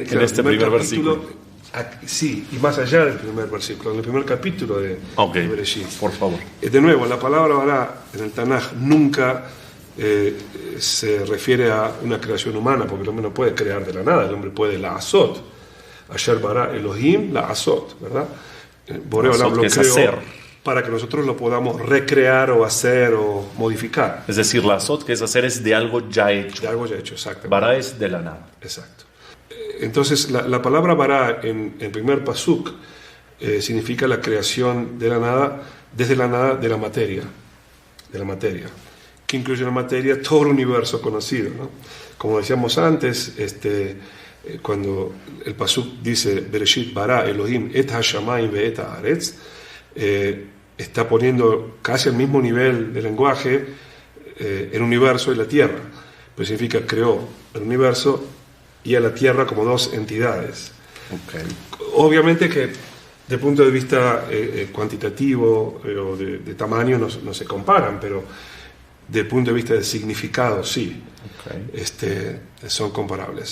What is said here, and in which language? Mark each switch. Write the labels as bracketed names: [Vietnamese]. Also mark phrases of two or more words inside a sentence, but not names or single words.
[Spanish] este primer versículo. Sí, y más allá del primer versículo, en el primer capítulo de Bereshit. Por favor. De nuevo, la palabra bará en el Tanaj nunca se refiere a una creación humana, porque el hombre no puede crear de la nada, el hombre puede la azot. [Hebrew] Asher bará Elohim la azot, [Spanish] ¿verdad? Boreo Olam lo creó para que nosotros lo podamos recrear o hacer o modificar. Es decir, la azot, que es hacer, es de algo ya hecho. De algo ya hecho, exactamente. Bará es de la nada. Exacto. Entonces, la palabra bará en el primer pasuk significa la creación de la nada, desde la nada de la materia, que incluye la materia todo el universo conocido, ¿no? Como decíamos antes, cuando el pasuk dice [Hebrew] Bereshit bara Elohim et hashamayim ve'et haaretz, [Spanish] está poniendo casi al mismo nivel de lenguaje el universo y la tierra, pues significa creó el universo y a la tierra como dos entidades. Okay. Obviamente que de punto de vista cuantitativo o de tamaño no se comparan, pero de punto de vista de significado sí, son comparables.